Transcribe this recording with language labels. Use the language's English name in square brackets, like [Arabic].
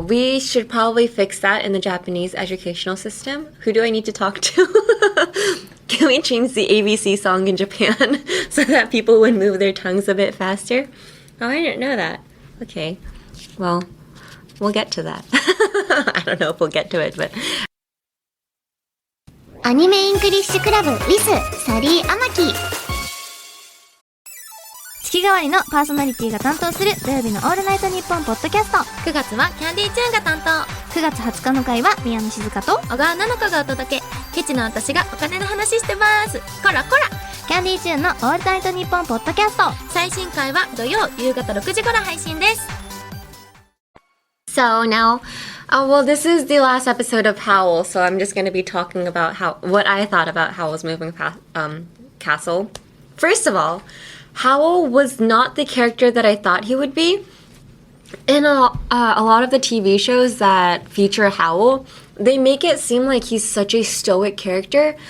[English] We should probably fix that in the Japanese educational system. Who do I need to talk to? Can we change the ABC song in Japan so that people would move their tongues a bit faster? Oh, I didn't know that. Okay. Well, we'll get to that. I don't know if we'll get to it, but... [Japanese] アニメイングリッシュクラブ with サリー・アマキ。月替わりのパーソナリティが担当する土曜日のオールナイトニッポンポッドキャスト。 9月はキャンディーチューンが担当。 9月20日の回は宮野静香と小川菜々香がお届け。ケチの私がお金の話してます。こらこら。キャンディーチューンのオールナイトニッポンポッドキャスト。最新回は土曜夕方6時頃配信です。 [English] So now, well, this is the last episode of Howl, so I'm just going to be talking about what I thought about Howl's moving castle. First of all, Howl was not the character that I thought he would be. In a lot of the TV shows that feature Howl, they make it seem like he's such a stoic character.